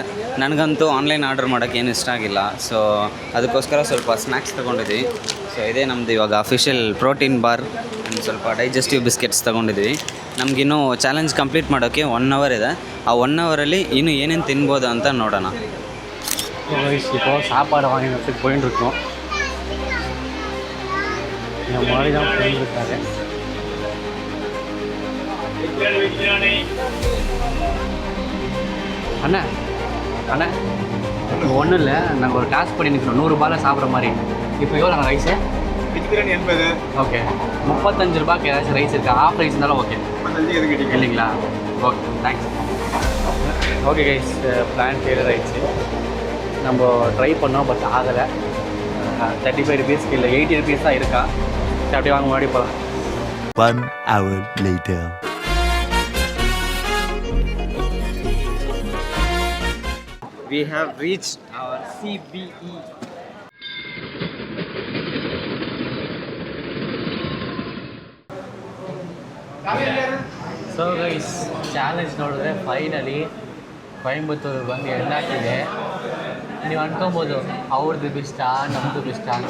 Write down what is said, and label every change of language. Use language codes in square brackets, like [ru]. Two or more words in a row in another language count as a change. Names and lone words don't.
[kn] ನನಗಂತೂ [en] online order [kn] ಮಾಡೋಕ್ಕೆ ಏನು ಇಷ್ಟ ಆಗಿಲ್ಲ. ಸೊ ಅದಕ್ಕೋಸ್ಕರ ಸ್ವಲ್ಪ ಸ್ನ್ಯಾಕ್ಸ್ ತೊಗೊಂಡಿದ್ವಿ. ಸೊ ಇದೇ ನಮ್ಮದು ಇವಾಗ [en] official protein bar and [kn] ಸ್ವಲ್ಪ [en] digestive biscuits [kn] ತೊಗೊಂಡಿದ್ವಿ. ನಮಗಿನ್ನೂ [en] challenge complete [kn] ಮಾಡೋಕ್ಕೆ 1 ಅವರ್ ಇದೆ. ಆ 1 ಅವರಲ್ಲಿ ಇನ್ನೂ ಏನೇನು ತಿನ್ಬೋದು ಅಂತ ನೋಡೋಣ. [ta] இப்போ சாப்பாடு வாங்கி வச்சுட்டு போயின்னு இருக்கோம். இந்த மாதிரி தான் போயின்னு இருக்காரு. அண்ணா ஒன்றும் இல்லை, நாங்கள் ஒரு டாஸ்க் பண்ணி நிற்கிறோம் 100 ரூபாயில் சாப்பிட்ற மாதிரி. இப்போ எவ்வளோ ரைஸு? வெஜ் பிரியாணி 80. ஓகே, 35 ரூபாய்க்கு ஏதாச்சும் ரைஸ் இருக்கா? [en] half rice [ta] இருந்தாலும் ஓகே. 35 எது கேட்டீங்க இல்லைங்களா? [en] okay, thanks. Okay guys, plan failure [ta] ஆகிடுச்சு. நம்ம ட்ரை பண்ணோம், பட் ஆகலை. 35 ருபீஸ்க்கு இல்லை 80 ருபீஸ் தான் இருக்கா. அப்படியே வாங்க முன்னாடி போகலாம். [en] 1 hour later. We have reached our CBE. so guys challenge [kn] ನೋಡಿದ್ರೆ ಫೈನಲಿ ಕೊಯಂಬತ್ತೂರು ಬಂದು ಎಣ್ಣಾಕಿದೆ. ನೀವು ಅನ್ಕೊಬೋದು ಅವ್ರದ್ದು ಬೆಸ್ಟ ನಮ್ಮದು ಬೆಸ್ಟ ಅಂತ.